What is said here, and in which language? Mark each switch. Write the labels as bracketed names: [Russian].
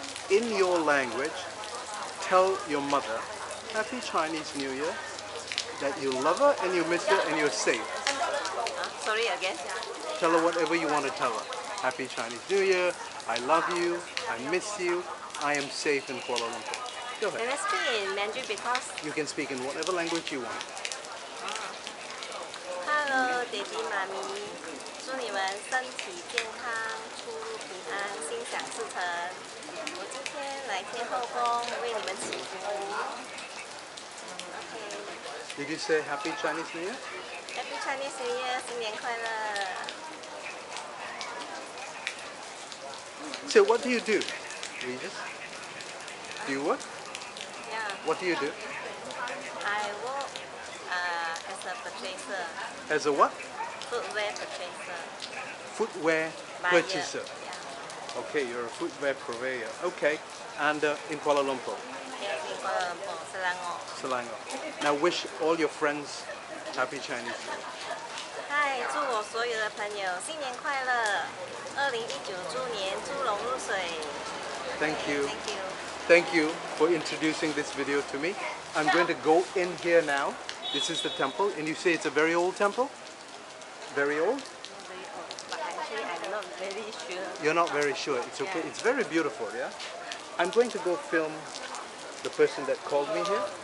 [English] In your language, tell your mother, Happy Chinese New Year, that you love her and you miss her and you're safe. Sorry again? Tell her whatever you want to tell her. Happy Chinese New Year, I love you, I miss you, I am safe in Kuala Lumpur. Go ahead. Can I speak in Mandarin because? You can speak in whatever language you want. Hello, Daddy, Mommy. [Chinese] 祝你们身体健康，出入平安，心想事成。我今天来天后宫为你们祈福。 [English] Okay. Did you say Happy Chinese New Year? Happy Chinese New Year， [Chinese] 新年快乐。 [English] So what do you do, Regis? Do you work? Yeah. What do you do? I work as a purchaser. As a what? Footwear purchaser. Footwear Buyer. purchaser. Yeah. Okay, you're a footwear purveyor. Okay, and in Kuala Lumpur? Yes, in Kuala Lumpur, Selangor. Selangor. Now wish all your friends Happy Chinese New Year. [Chinese] 嗨，祝我所有的朋友新年快乐！2019猪年猪笼入水。 [English] Thank you. Thank you. Thank you for introducing this video to me. I'm going to go in here now. This is the temple, and you say it's a very old temple? Very old? Very old, but actually I'm not very sure. You're not very sure. It's okay. Yeah. It's very beautiful, yeah? I'm going to go film the person that called me here.